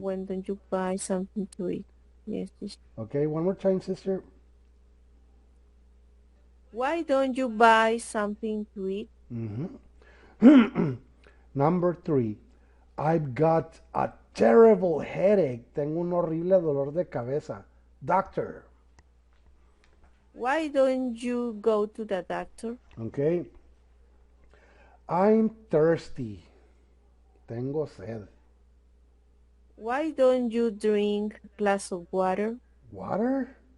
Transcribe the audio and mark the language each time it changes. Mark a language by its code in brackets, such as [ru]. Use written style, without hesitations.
[en] When don't you buy something to eat? Yes, yes. Okay, one more time, sister. Why don't you buy something to eat? Mhm. Number three. I've got a terrible headache. [es] Tengo un horrible dolor de cabeza. [en] Doctor. Why don't you go to the doctor? Okay. I'm thirsty. [es] Tengo sed. [en] Why don't you drink a glass of water? Water?